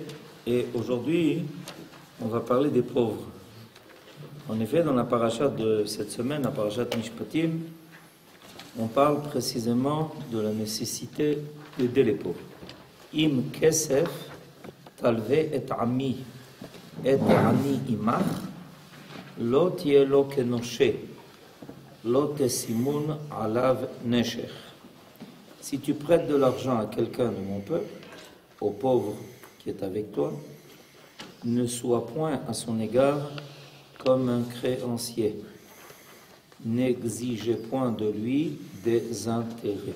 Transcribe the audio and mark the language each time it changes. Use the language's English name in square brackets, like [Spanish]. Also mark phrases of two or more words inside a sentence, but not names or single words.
[French] Et aujourd'hui, on va parler des pauvres. En effet, dans la paracha de cette semaine, la paracha Mishpatim, on parle précisément de la nécessité d'aider les pauvres. [Hebrew] אם כסף תלוה את עמי עני עמך לא תהיה לו כנשה לא תשימון עליו נשך. [French] Si tu prêtes de l'argent à quelqu'un de mon peuple, au pauvre qui est avec toi, ne sois point à son égard comme un créancier. N'exigez point de lui des intérêts.